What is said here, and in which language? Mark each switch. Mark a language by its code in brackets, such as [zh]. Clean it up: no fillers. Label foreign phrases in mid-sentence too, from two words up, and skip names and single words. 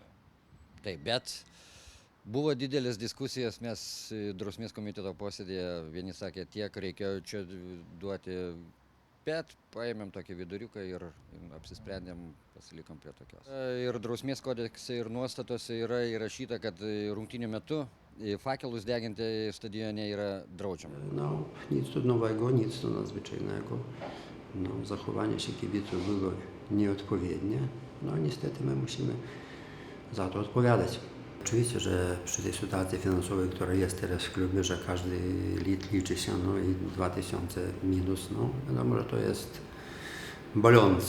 [lt] Taip, bet buvo didelės diskusijos, mes drausmės komiteto posėdėje, vieni sakė, tiek reikėjo čia duoti, bet paėmėm tokį viduriuką ir apsisprendėm, pasilikom prie tokios. Ir drausmės kodekse ir nuostatose yra įrašyta, kad rungtynių metu fakelus deginti stadione yra draudžiama. [pl] No, nic tu nowego, nic tu nadzwyczajnego. No, zachowanie się kibiców było nieodpowiednie. No niestety my musimy za to odpowiadać. Oczywiście, że przy tej sytuacji finansowej, która jest teraz w klubie, że każdy litr liczy się, no i 2000 minus, no wiadomo, że to jest bolące.